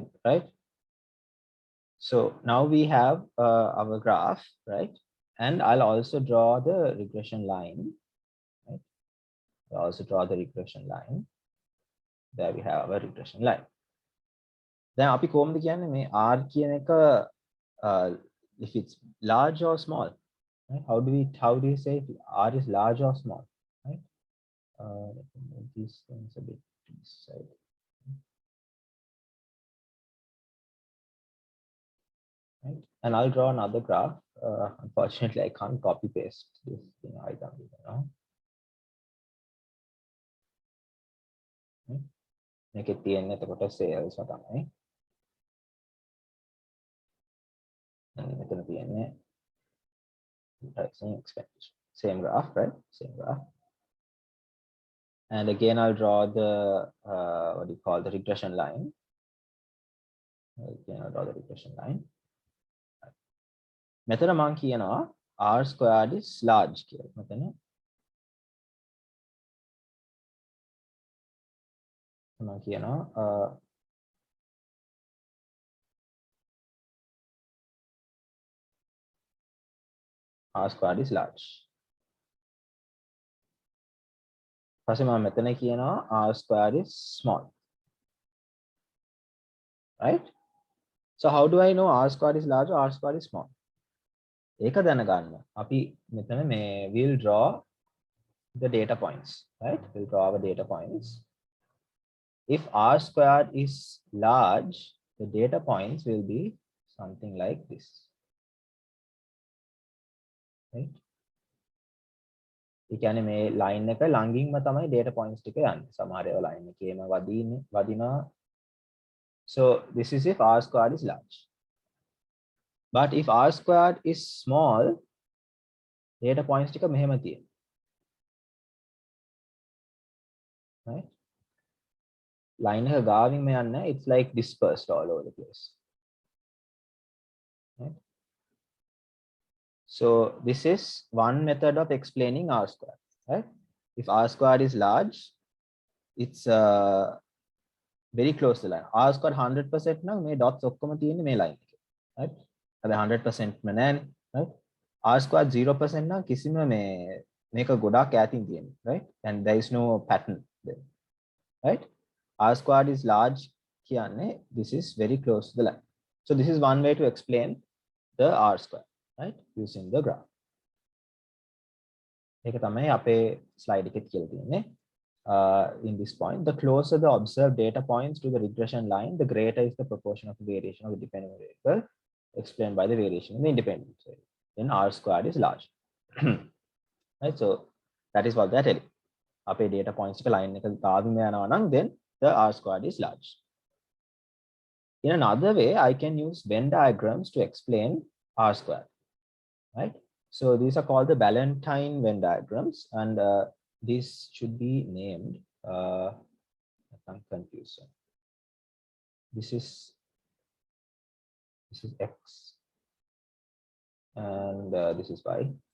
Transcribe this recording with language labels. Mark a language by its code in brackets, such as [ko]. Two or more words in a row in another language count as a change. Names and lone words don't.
[en] right, so now we have our graph, right, and I'll also draw the regression line. right, I'll also draw the regression line. There we have our regression line. [si] Then අපි කොහොමද කියන්නේ මේ r කියන එක [en] if it's large or small? right, how do you say if r is large or small? right, let me move these things a bit to this side. right, and I'll draw another graph. Unfortunately, I can't copy paste this thing item. Make it [si] තියෙන්නේ එතකොට sales තමයි. මෙතන තියෙන්නේ [en] advertising expenditure. Same graph, right? Same graph. And again, I'll draw the what do you call the regression line. Again, I'll draw the regression line. [si] මෙතන මම කියනවා [en] r squared is large [si] කියලා. මෙතන මම කියනවා [en] r squared is large. [si] පස්සේ මම මෙතන කියනවා [en] r squared is small. Right? So how do I know r squared is large or r squared is small? [si] ඒක දැනගන්න අපි මෙතන මේ [en] we'll draw the data points, right? We'll draw our data points. If r squared is large, the data points will be something like this, right? [si] ඒ කියන්නේ මේ line එක ළඟින්ම තමයි [en] data points [si] ටික යන්නේ. සමහර ඒවා line එකේම වදිනවා. [en] So this is if r squared is large. But if r squared is small, data points [si] ටික මෙහෙම තියෙනවා. [en] Right? [si] Line එක ගාවින් මේ යන්නේ, [en] it's like dispersed all over the place. Right? So this is one method of explaining r squared, right? If r squared is large, it's very close to the line. R squared [si] 100% නම් මේ dots ඔක්කොම තියෙන්නේ මේ line එකේ, right? හැබැයි 100% ම නැහැනේ, right? [en] R squared [si] 0% නම් කිසිම මේක ගොඩාක් ඈතින් තියෙන්නේ, [en] right? And there is no pattern there, right? R squared is large කියන්නේ this is very close to the line. So this is one way to explain the r square, right? Using the graph. [si] ඒක තමයි අපේ slide එකේ කියලා තියෙන්නේ. [en] In this point, the closer the observed data points to the regression line, the greater is the proportion of the variation of the dependent variable explained by the variation in the independent variable. Then r squared is large. Right? So that is what they are telling. [si] අපේ [en] data points [si] එක line එක ගාවින්ම යනවා නම් [en] then the r squared is large. In another way, I can use Venn diagrams to explain r squared. Right? So these are called the Ballantine Venn diagrams, and this should be named. I'm confused. This is x, and this is y.